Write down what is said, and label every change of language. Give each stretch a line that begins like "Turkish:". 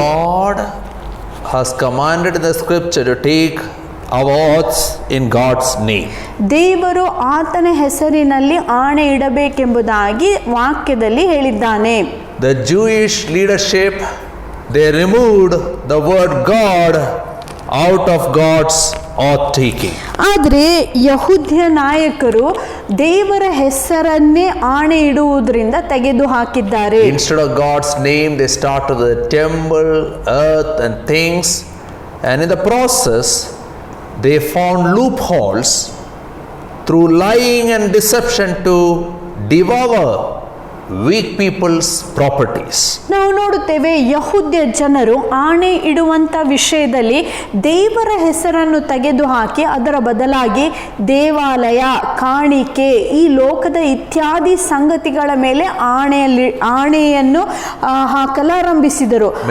English: God has commanded in the scripture to take our oaths in God's name.
Kannada: ದೇವರು ಆತನ ಹೆಸರಿನಲ್ಲಿ ಆಣೆ ಇಡಬೇಕೆಂಬುದಾಗಿ ವಾಕ್ಯದಲ್ಲಿ ಹೇಳಿದ್ದಾನೆ.
English: The Jewish leadership, they removed the word God out of God's oath taking.
Kannada: ಆದರೆ ಯಹೂದ್ಯ ನಾಯಕರು ದೇವರ ಹೆಸರನ್ನೇ ಆಣೆ ಇಡುವುದರಿಂದ ತೆಗೆದು ಹಾಕಿದ್ದಾರೆ.
English: Instead of God's name, they start with the temple, earth, and things, and in the process, they found loopholes through lying and deception to devour weak people's properties.
Kannada: ನಾವು ನೋಡುತ್ತೇವೆ ಯಹೂದ್ಯ ಜನರು ಆಣೆ ಇಡುವಂತ ವಿಷಯದಲ್ಲಿ ದೇವರ ಹೆಸರನ್ನು ತೆಗೆದುಹಾಕಿ ಅದರ ಬದಲಾಗಿ ದೇವಾಲಯ, ಕಾಣಿಕೆ, ಈ ಲೋಕದ ಇತ್ಯಾದಿ ಸಂಗತಿಗಳ ಮೇಲೆ ಆಣೆಯನ್ನು ಹಾಕಲಾರಂಭಿಸಿದರು.